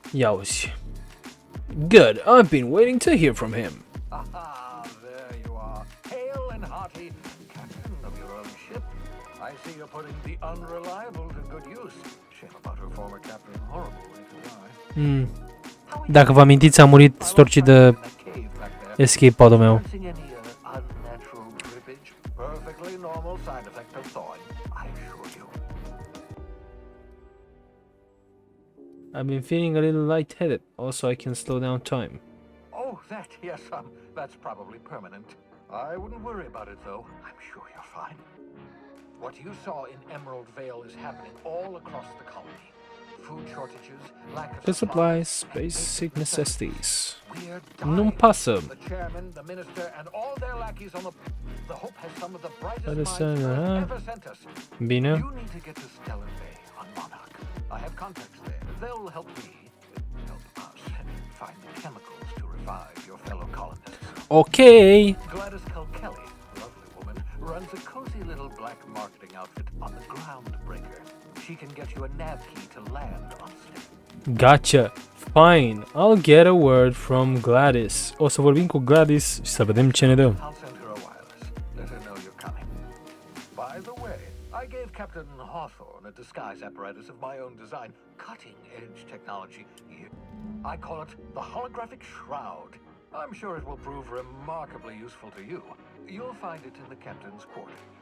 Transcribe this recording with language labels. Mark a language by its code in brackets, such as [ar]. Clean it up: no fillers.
[ro] Ia uzi. [en] Good, I've been waiting to hear from him. Ah, there you are, hale and hearty, captain of your own ship. I see you're putting the unreliable to good use. Shame about her former captain. Horrible way to die. How [ro] Dacă vă amintiți, a murit storcii de [en] escape pod- [ro] ul meu. [en] Perfectly normal side effect of thawing, I assure you. I've been feeling a little lightheaded. Also, I can slow down time. Oh, that, yes, that's probably permanent. I wouldn't worry about it, though. I'm sure you're fine. What you saw in Emerald Vale is happening all across the colony. Food shortages, lack of The supplies, basic necessities. [ro] Nu-mi pasă. [en] The chairman, the minister, and all their lackeys on the Hope has some of the brightest [ro] Haideți [en] minds [ro] să... [en] Earth ever sent us. [ro] Bine. [en] You need to get to Stellar Bay on Monarch. I have contacts there. They'll help me help us find the chemicals to revive your fellow colonists. Ok. Gladys Kelly, lovely woman, runs a cozy little black marketing outfit on the Groundbreaker. She can get you a nav key to land on Snake. Gotcha. Fine. I'll get a word from Gladys. [ro] O să vorbim cu Gladys și să vedem ce ne dă. [en] I'll send her a wireless. Let her know you're coming. By the way, I gave Captain Hawthorne a disguise apparatus of my own design. Cutting-edge technology. I call it the holographic shroud. I'm sure it will prove remarkably useful to you. You'll find it in the captain's quarter.